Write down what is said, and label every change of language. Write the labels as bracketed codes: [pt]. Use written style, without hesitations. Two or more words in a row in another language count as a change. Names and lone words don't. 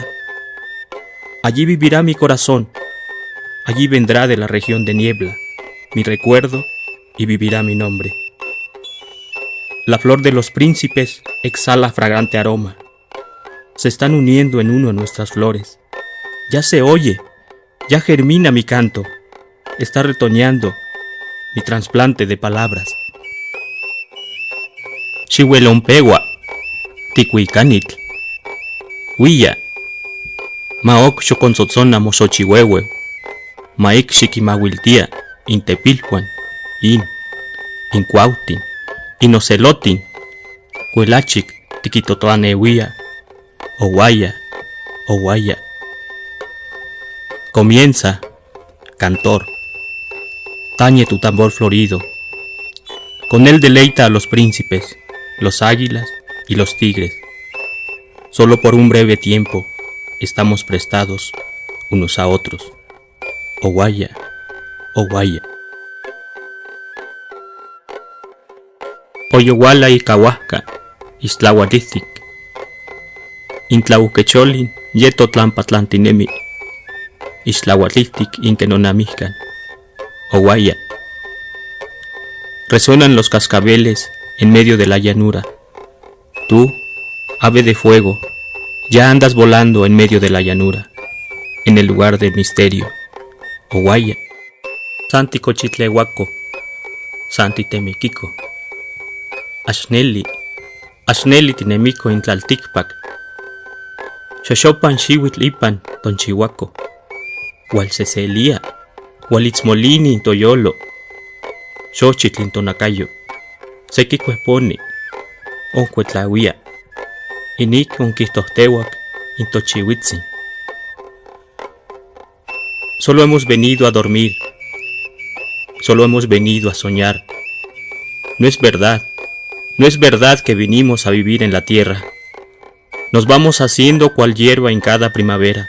[es] Allí vivirá mi corazón, allí vendrá de la región de niebla mi recuerdo y vivirá mi nombre. La flor de los príncipes exhala fragante aroma. Se están uniendo en uno nuestras flores. Ya se oye, ya germina mi canto. Está retoñando mi trasplante de palabras. [nci] Chihuelompewa, ticuicanitl, huilla, maok xoconzotzona moxochihuehue, maik xiquimauiltia, intepilhuan, incuautin, inocelotin, cuelachic, tiquitotoaneuia, owaya, owaya. [es] Comienza, cantor, tañe tu tambor florido, con él deleita a los príncipes, los águilas y los tigres. Solo por un breve tiempo estamos prestados unos a otros. [nci] Owaya, owaya. Oyowala y Cahuasca, Islahuatistic, Intlauquecholin, Yetotlampatlantinemi, Islahuatistic inkenonamihcan, Owaya. [es] Resuenan los cascabeles en medio de la llanura. Tú, ave de fuego, ya andas volando en medio de la llanura, en el lugar del misterio, [nci] Owaya. Santi Cochitlehuaco, Santi Temequico. Ashneli, Ashneli tinemico in tlaltikpak. Xoxopan xiuitl ipan tonchihuaco. Hualseselia, hualitzmolini in toyolo. Xochitl in tonacayo. Sequicueponi, oncuetlauia. Inik onquihtohteuac in tochihuitzin. [es] Solo hemos venido a dormir. Solo hemos venido a soñar. No es verdad. No es verdad que vinimos a vivir en la tierra. Nos vamos haciendo cual hierba en cada primavera.